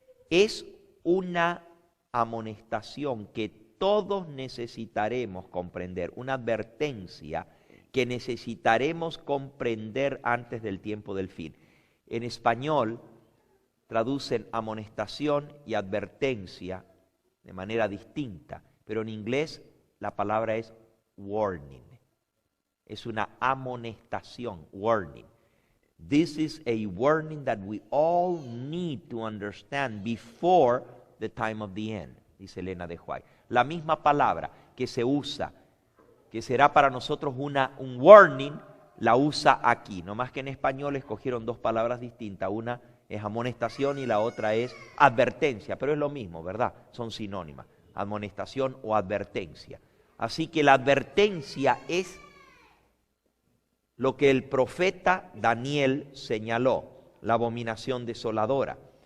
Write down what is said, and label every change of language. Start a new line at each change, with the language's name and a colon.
Spanish: Es una amonestación que todos necesitaremos comprender, una advertencia que necesitaremos comprender antes del tiempo del fin. En español traducen amonestación y advertencia de manera distinta, pero en inglés la palabra es warning. Es una amonestación, warning.
English: This is a warning that we all need to understand before the time of the end,
Spanish: dice Elena de White. La misma palabra que se usa, que será para nosotros un warning, la usa aquí. No más que en español escogieron dos palabras distintas. Una es amonestación y la otra es advertencia, pero es lo mismo, ¿verdad? Son sinónimas, amonestación o advertencia. Así que la advertencia es lo que el profeta Daniel señaló, la abominación desoladora.